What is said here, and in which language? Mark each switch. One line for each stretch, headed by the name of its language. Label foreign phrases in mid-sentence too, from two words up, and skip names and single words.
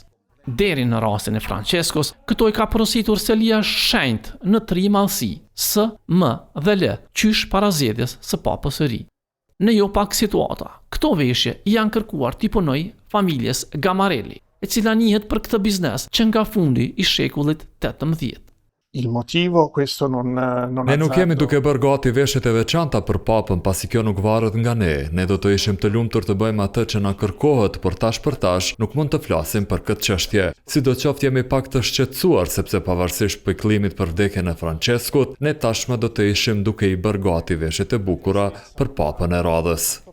Albanian: Deri në rastin e Franceskos, këto i ka porositur selia shenjtë në 3 mallësi, S, M dhe L, qysh para zgjedhjes së papës së ri. Në jo pak situata, këto veshje janë kërkuar t'i punoj familjes Gamarelli, e cila njihet për këtë biznes që nga fundi i shekullit 18.
Italian: Il motivo questo non
Albanian: Ne nuk jemi duke bërë gati veshjet e veçanta për papën, pasi kjo nuk varet nga ne. Ne do të ishim të lumtur të bëjmë atë që na kërkohet, por tash për tash nuk mund të flasim për këtë çështje. Sidoqoftë jemi pak të shqetësuar sepse pavarësisht pikëllimit për vdekjen e Franceskut, ne tashmë do të ishim duke i bërë gati veshjet e bukura për papën e radhës.